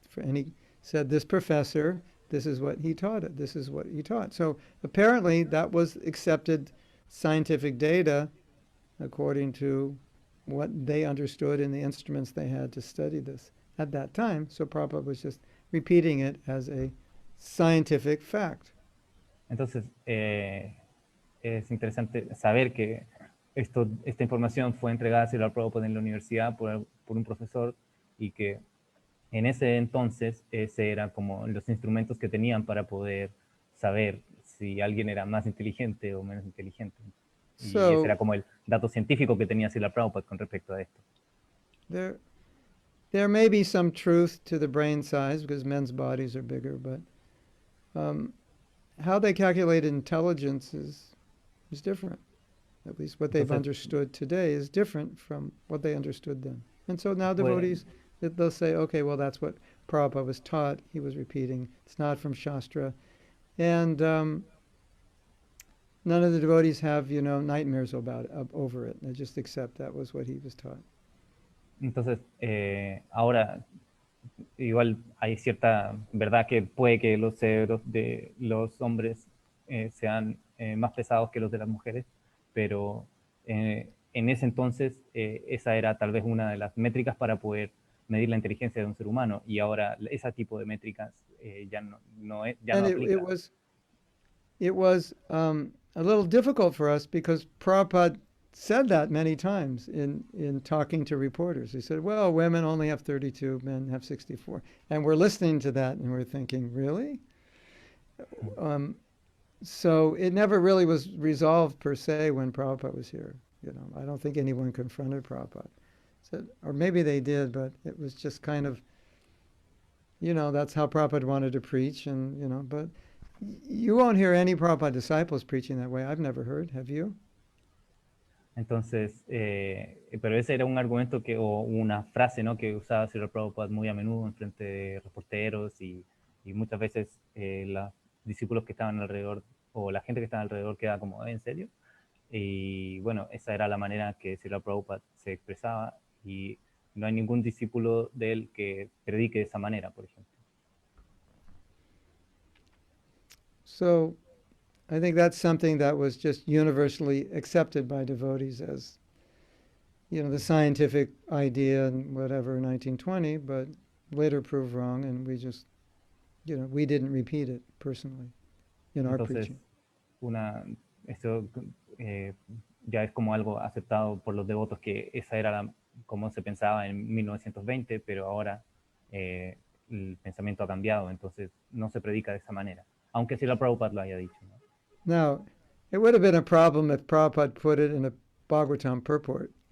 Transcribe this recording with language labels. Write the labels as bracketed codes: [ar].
[en] And he said, this professor, this is what he taught it, this is what he taught. So apparently that was accepted scientific data according to what they understood in the instruments they had to study this at that time. So Prabhupada was just repeating it as a scientific fact. [es] Entonces, es interesante saber que esta información fue entregada a Srila Prabhupada en la universidad por un profesor, y que en ese entonces ese era como los instrumentos que tenían para poder saber si alguien era más inteligente o menos inteligente. Y ese era como el dato científico que tenía Srila Prabhupada con respecto a esto. [en] There may be some truth to the brain size because men's bodies are bigger, but how they calculate intelligence is different. At least what they've understood today is different from what they understood then. And so now devotees, they'll say, okay, well, that's what Prabhupada was taught. He was repeating. It's not from Shastra. And none of the devotees have, nightmares over it. They just accept that was what he was taught. [es] Entonces, ahora igual hay cierta verdad que puede que los cerebros de los hombres sean más pesados que los de las mujeres, pero en ese entonces esa era tal vez una de las métricas para poder medir la inteligencia de un ser humano, y ahora ese tipo de métricas ya no aplica. [en] It was a little difficult for us because Prabhupada said that many times in talking to reporters. He said, well, women only have 32, men have 64. And we're listening to that and we're thinking, really? So it never really was resolved per se when Prabhupada was here. I don't think anyone confronted Prabhupada. Or maybe they did, but it was just kind of that's how Prabhupada wanted to preach, and, but you won't hear any Prabhupada disciples preaching that way. I've never heard. Have you? [es] Entonces, pero ese era un argumento o una frase, ¿no? Que usaba Srila Prabhupada muy a menudo en frente de reporteros y muchas veces los discípulos que estaban alrededor o la gente que estaba alrededor quedaba como, ¿en serio? Y bueno, esa era la manera que Srila Prabhupada se expresaba y no hay ningún discípulo de él que predique de esa manera, por ejemplo. [en] So I think that's something that was just universally accepted by devotees as, the scientific idea and whatever in 1920, but later proved wrong, and we just, we didn't repeat it personally in our [es] Entonces, [en] preaching. [es] Eso ya es como algo aceptado por los devotos, que esa era como se pensaba en 1920, pero ahora el pensamiento ha cambiado, entonces no se predica de esa manera, aunque Srila Prabhupada lo haya dicho, ¿no? [en] Now, it would have been a problem if Prabhupada put it in a Bhagavatam purport.